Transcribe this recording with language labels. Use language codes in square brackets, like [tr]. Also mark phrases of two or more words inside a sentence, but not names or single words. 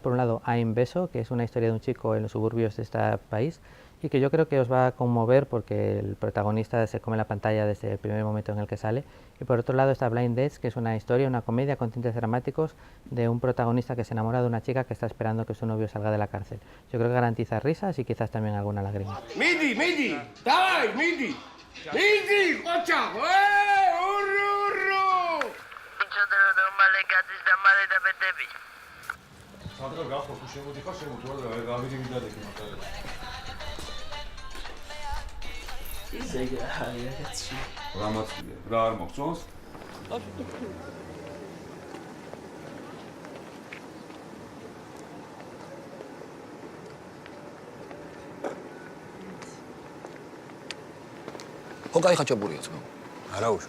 [es] Por un lado, Ain Beso, que es una historia de un chico en los suburbios de este país y que yo creo que os va a conmover porque el protagonista se come la pantalla desde el primer momento en el que sale. Y por otro lado está Blind Dates, que es una historia, una comedia con tintes dramáticos de un protagonista que se enamora de una chica que está esperando que su novio salga de la cárcel. Yo creo que garantiza risas y quizás también alguna lágrima. [pl] Midi, Midi, dawaj, Midi, Midi, chodź, urru, urru. [ka] რა არ მოგწონს? ხო, კაი ხაჭაპურია ძმა. არა უშ.